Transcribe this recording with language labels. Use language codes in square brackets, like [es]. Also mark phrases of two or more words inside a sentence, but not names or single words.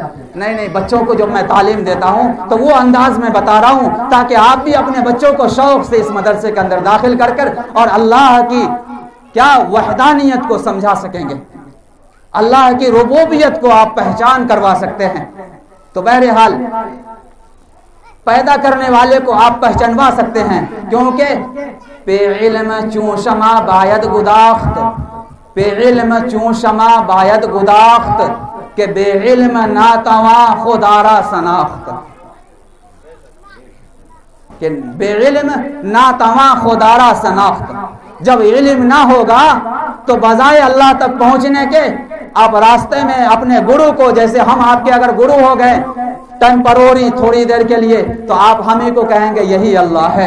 [ur] نہیں, بچوں کو جب میں تعلیم دیتا ہوں تو وہ انداز میں بتا رہا ہوں تاکہ آپ بھی اپنے بچوں کو شوق سے اس مدرسے کے اندر داخل کر اور اللہ کی کیا وحدانیت کو سمجھا سکیں گے, اللہ کی ربوبیت کو آپ پہچان کروا سکتے ہیں. تو بہرحال پیدا کرنے والے کو آپ پہچانوا سکتے ہیں, کیونکہ [fa] پہ علم چون شما باید گداخت, پہ علم چون شما باید گداخت, کہ بے علم ناتواں خدارا شناخت, کہ بے علم ناتواں خدارا شناخت. [ur] جب علم نہ ہوگا تو بجائے اللہ تک پہنچنے کے آپ راستے میں اپنے گرو کو, جیسے ہم آپ کے اگر گرو ہو گئے ٹیمپروری تھوڑی دیر کے لیے, تو آپ ہم ہی کو کہیں گے یہی اللہ ہے.